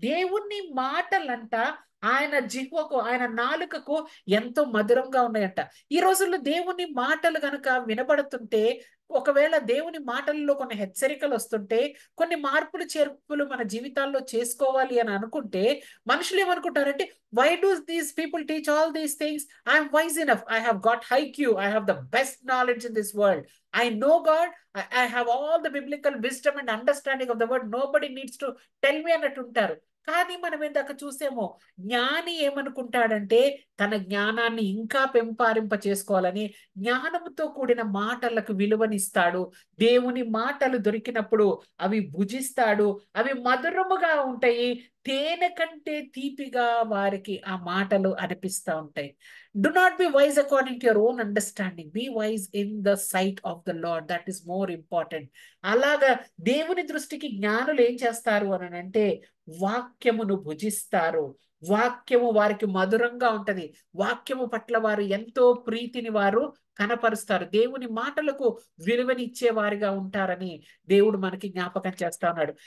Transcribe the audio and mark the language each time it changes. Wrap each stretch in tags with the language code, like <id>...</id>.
<te>దేవుని మాటలంట ఆయన జిహ్వకు, ఆయన నాలుకకు ఎంతో మధురంగా ఉన్నాయంట. ఈ రోజుల్లో దేవుని మాటలు గనక వినబడుతుంటే, ఒకవేళ దేవుని మాటల్లో కొన్ని హెచ్చరికలు వస్తుంటే, కొన్ని మార్పులు చేర్పులు మన జీవితాల్లో చేసుకోవాలి అని అనుకుంటే, మనుషులు ఏమనుకుంటారంటే,</te> <en>why do these people teach all these things? I am wise enough, I have got IQ, I have the best knowledge in this world, I know God, I have all the biblical wisdom and understanding of the word, nobody needs to tell me</en> <te>అన్నట్టు ఉంటారు. కానీ మనం ఇందాక చూసేమో, జ్ఞాని ఏమనుకుంటాడంటే తన జ్ఞానాన్ని ఇంకా పెంపారింప చేసుకోవాలని జ్ఞానంతో కూడిన మాటలకు విలువనిస్తాడు. దేవుని మాటలు దొరికినప్పుడు అవి భుజిస్తాడు, అవి మధురముగా ఉంటాయి, తేనె కంటే తీపిగా వారికి ఆ మాటలు అనిపిస్తూ ఉంటాయి.</te> <en>Do not be wise according to your own understanding. Be wise in the sight of the Lord. That is more important.</en> <te>అలాగా దేవుని దృష్టికి జ్ఞానులు ఏం చేస్తారు అని అంటే, వాక్యమును భుజిస్తారు. వాక్యము వారికి మధురంగా ఉంటది. వాక్యము పట్ల వారు ఎంతో ప్రీతిని వారు కనపరుస్తారు. దేవుని మాటలకు విలువనిచ్చే వారిగా ఉంటారని దేవుడు మనకి జ్ఞాపకం చేస్తా ఉన్నాడు.</te>